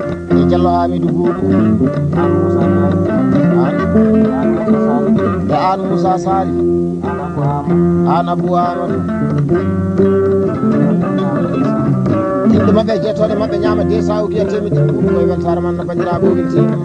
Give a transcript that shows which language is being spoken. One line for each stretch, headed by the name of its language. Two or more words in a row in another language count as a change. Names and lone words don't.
Fula: E Diallo Hamidou Bou. An. E an Moussa Sali. An Abou Amadou. Yimɓe maɓɓe, jettoɗe maɓɓe, ñaama
French: deux cents ou bien
Fula: temedde ɗiɗi ɓuuɓi koye weltare man no bandiraɓe o welti.